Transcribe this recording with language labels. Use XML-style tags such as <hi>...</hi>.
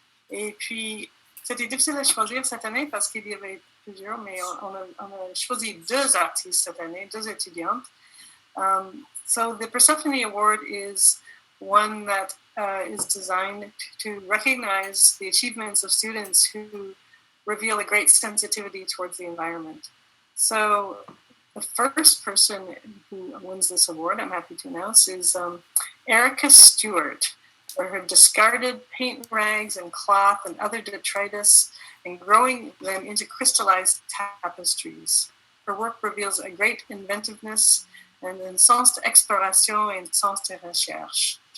<fr>Et puis, c'était difficile à choisir cette année parce qu'il y avait plusieurs, mais on a choisi deux artistes cette année, deux étudiantes.</fr> <en>So the Persephone Award is one that is designed to recognize the achievements of students who reveal a great sensitivity towards the environment. So the first person who wins this award, I'm happy to announce, is Erica Stewart, for her discarded paint rags and cloth and other detritus and growing them into crystallized tapestries. Her work reveals a great inventiveness</en> <fr>un sens d'exploration et un sens de recherche.</fr>